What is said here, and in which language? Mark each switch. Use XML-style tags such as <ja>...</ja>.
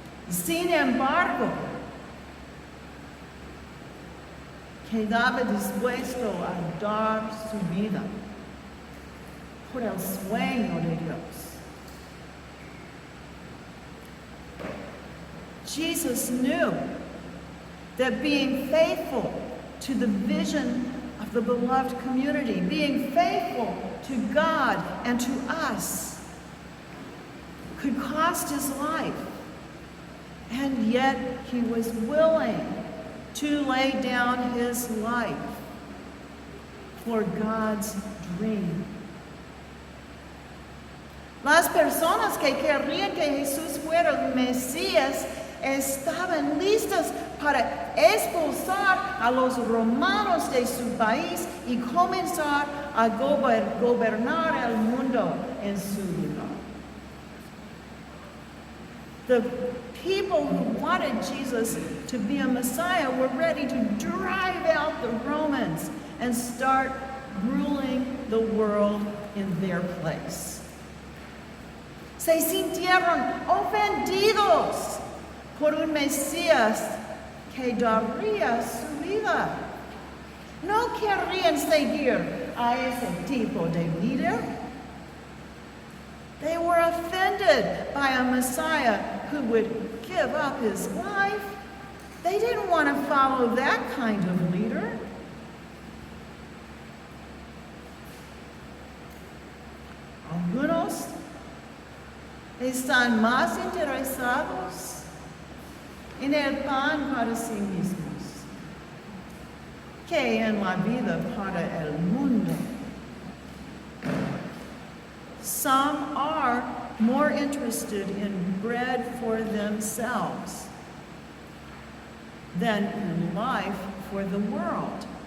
<es>Sin embargo, quedaba dispuesto a dar su vida por el sueño de Dios.</es> <en>Jesus knew that being faithful to the vision of the beloved community, being faithful to God and to us, could cost his life. And yet he was willing to lay down his life for God's dream.</en> <es>Las personas que querían que Jesús fuera el Mesías estaban listas para expulsar a los romanos de su país y comenzar a gobernar el mundo en su lugar.</es> <en>The people who wanted Jesus to be a Messiah were ready to drive out the Romans and start ruling the world in their place.</en> <es>Se sintieron ofendidos por un Mesías que daría su vida. No querían seguir a ese tipo de líder.</es> <en>They were offended by a Messiah who would give up his life. They didn't want to follow that kind of leader.</en> <es>Algunos están más interesados en el pan para sí mismos que en la vida para el mundo.</es> <en>Some are more interested in bread for themselves than in life for the world.</en>